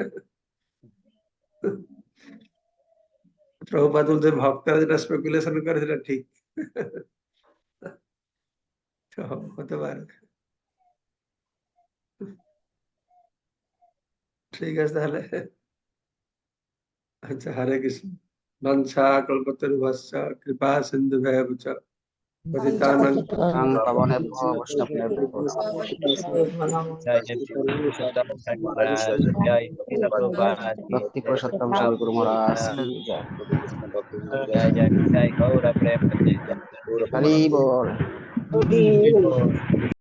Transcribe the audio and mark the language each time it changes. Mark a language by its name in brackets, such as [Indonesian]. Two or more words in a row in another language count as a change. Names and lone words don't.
[Bangla] প্রভুপাদ বলছেন ভক্তরা যেটা স্পেকুলেশন করে সেটা ঠিক। তো হতে পারে। ঠিক আছে তাহলে। আচ্ছা, হরে কৃষ্ণ। [Sanskrit] বংশা কল্পতরুভ্যশ্চ কৃপা সিন্ধুভ্যেব চ পতিতানাং পাবনেভ্যো বৈষ্ণবেভ্যো [Bangla] জয় জয় পুরুষোত্তম মহারাজ, জয় গোবিন্দ প্রভুপাদ কি ভক্তি পুরুষোত্তম স্বামী গুরু মহারাজ কি জয়। জয় জয় জয় গৌর প্রেম হরি বল। জয়।